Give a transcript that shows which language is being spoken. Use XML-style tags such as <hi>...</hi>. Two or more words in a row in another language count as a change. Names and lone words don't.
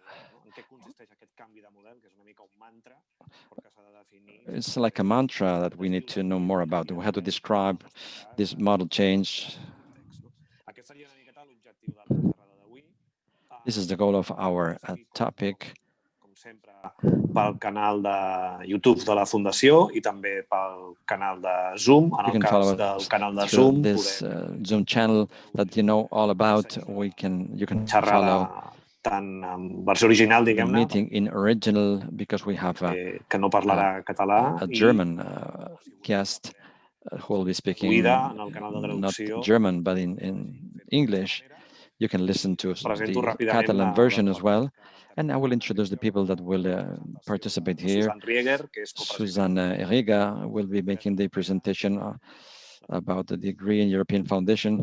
<en>It's like a mantra that we need to know more about. We have to describe this model change. This is the goal of our topic.</en> <ca>Pel canal de YouTube de la Fundació I també pel canal de Zoom. En el cas del canal de Zoom,</ca> <en>this Zoom channel that you know all about, you can follow</en> <ca>tant en versió original,</ca> <en>the meeting in original, because we have</en> <ca>que no parlarà català,</ca> <en>a German guest who will be speaking not German but in English. You can listen to the Catalan version as well. And I will introduce the people that will participate here. Susan Henrike will be making the presentation about the Green European Foundation.</en>